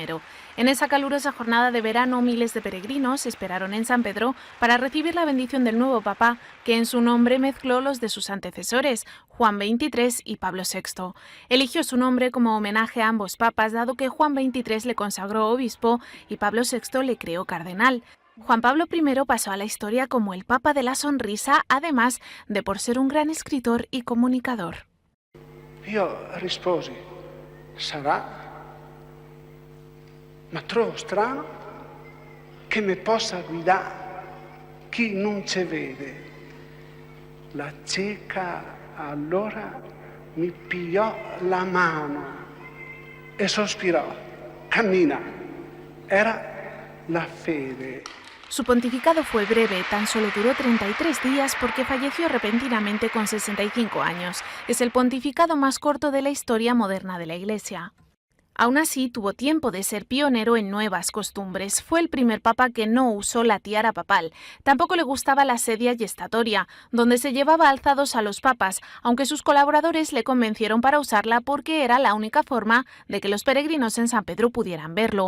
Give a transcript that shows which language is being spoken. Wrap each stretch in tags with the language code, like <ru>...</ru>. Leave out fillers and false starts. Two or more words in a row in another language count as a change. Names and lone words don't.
<es>En esa calurosa jornada de verano, miles de peregrinos esperaron en San Pedro para recibir la bendición del nuevo papa, que en su nombre mezcló los de sus antecesores, Juan XXIII y Pablo VI. Eligió su nombre como homenaje a ambos papas, dado que Juan XXIII le consagró obispo y Pablo VI le creó cardenal. Juan Pablo I pasó a la historia como el Papa de la Sonrisa, además de por ser un gran escritor y comunicador.</es> <it>Io risposi, sarà, ma trovo strano che mi possa guidare chi non ci vede. La cieca allora mi pigliò la mano e sospirò, cammina, era la fede.</it> <es>Su pontificado fue breve, tan solo duró 33 días porque falleció repentinamente con 65 años. Es el pontificado más corto de la historia moderna de la Iglesia. Aún así, tuvo tiempo de ser pionero en nuevas costumbres. Fue el primer papa que no usó la tiara papal. Tampoco le gustaba la</es> <it>sedia gestatoria,</it> <es>donde se llevaba alzados a los papas, aunque sus colaboradores le convencieron para usarla porque era la única forma de que los peregrinos en San Pedro pudieran verlo.</es>